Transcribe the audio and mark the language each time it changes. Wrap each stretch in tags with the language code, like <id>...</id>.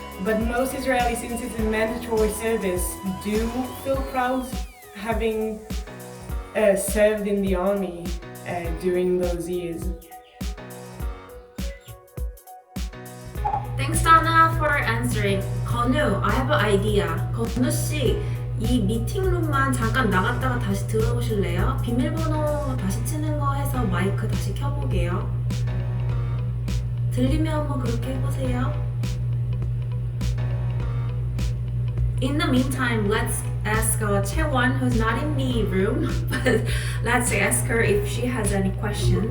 <en>But most Israelis, since it's a mandatory service, do feel proud having served in the army during those years. Thanks, Donna, for answering. 건우, I have an idea.</en> <ko>건우 씨, 이 미팅룸만 잠깐 나갔다가 다시 들어오실래요? 비밀번호 다시 치는 거 해서 마이크 다시 켜보게요. 들리면 한번 그렇게 해보세요.</ko> <en>In the meantime, let's ask Chaewon, who's not in the room, but let's ask her if she has any question.</en>